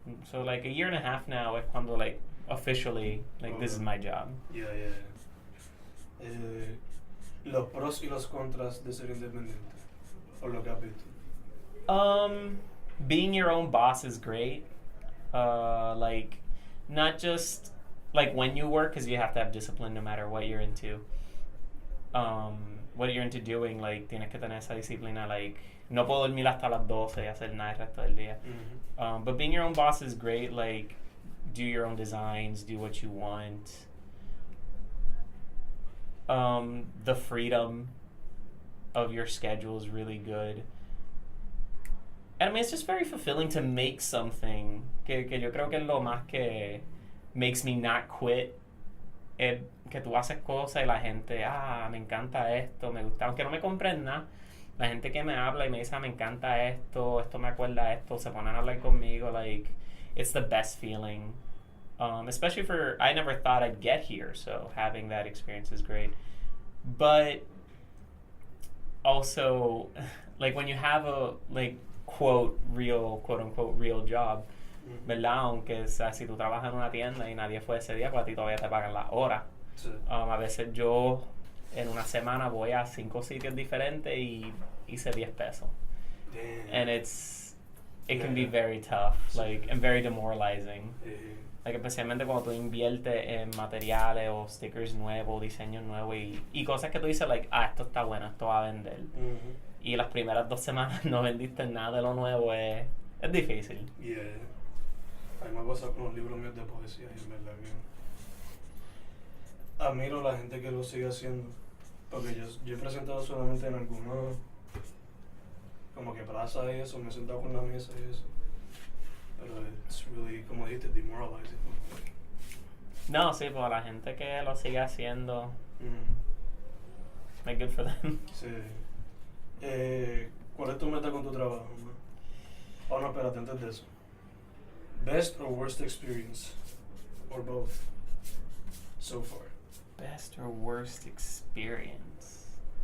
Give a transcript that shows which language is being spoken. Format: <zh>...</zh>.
<en>So, like, a year and a half now</en> <es>es cuando,</es> <en>like, officially, like, this is my job. Yeah, yeah.</en> <es>Los pros y los contras de ser independiente, por lo que has visto.</es> <en>Being your own boss is great. Like, not just like when you work, because you have to have discipline no matter what you're into. What you're into doing,</en> <es>like, tienes que tener esa disciplina, like, no puedo dormir hasta las 12 y hacer nada el resto del día.</es> <en>But being your own boss is great, like, do your own designs, do what you want. The freedom of your schedule is really good. And I mean, it's just very fulfilling to make something</en> <es>que yo creo que es lo más que</es> <en>makes me not quit.</en> <es>Que tú haces cosas y la gente, me encanta esto, me gusta, aunque no me compren nada, la gente que me habla y me dice, me encanta esto me acuerda esto, se ponen a hablar conmigo, like,</es> <en>it's the best feeling. Especially I never thought I'd get here, so having that experience is great. But also, like, when you have a, like, quote unquote real job, ¿verdad?</en> <es>Aunque, o sea, si tú trabajas en una tienda y nadie fue ese día, pues a ti todavía te pagan las horas. Sí. A veces yo en una semana voy a 5 sitios diferentes y hice 10 pesos.</es> <en>Damn. And it can be very tough, like, and very demoralizing.</en> <es>Like, especialmente cuando tú inviertes en materiales o stickers nuevos, diseños nuevos y cosas que tú dices, like, esto está bueno, esto va a vender. Y las primeras 2 semanas no vendiste nada de lo nuevo, es difícil.</es> <en>Yeah.</en> <es>A mí me ha pasado con los libros míos de poesía y en verdad que admiro a la gente que lo sigue haciendo. Porque yo he presentado solamente en algunos, como que plazas y eso, me he sentado con la mesa y eso. Pero</es> <en>it's really,</en> <es>como dijiste, demoralizing. No, sí, pues la gente que lo sigue haciendo, like,</es> <en>good for them.</en> <es>Sí. ¿Cuál es tu meta con tu trabajo? Oh, no, espérate, antes de eso.</es> <en>Best or worst experience? Or both? So far. Best or worst experience?</en>